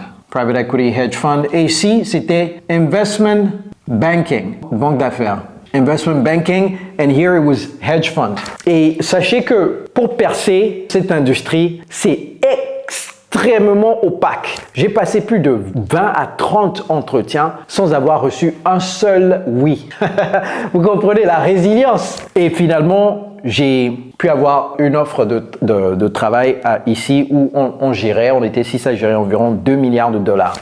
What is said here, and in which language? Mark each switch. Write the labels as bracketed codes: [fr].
[fr] Private Equity Hedge Fund. Et ici, c'était Investment Banking, banque d'affaires. [en] Investment Banking, and here it was Hedge Fund. [fr] Et sachez que pour percer cette industrie, c'est extrêmement opaque. J'ai passé plus de 20 à 30 entretiens sans avoir reçu un seul oui. Vous comprenez la résilience. Et finalement, j'ai pu avoir une offre de travail ici où on gérait, on était 6 à gérer environ 2 milliards de dollars.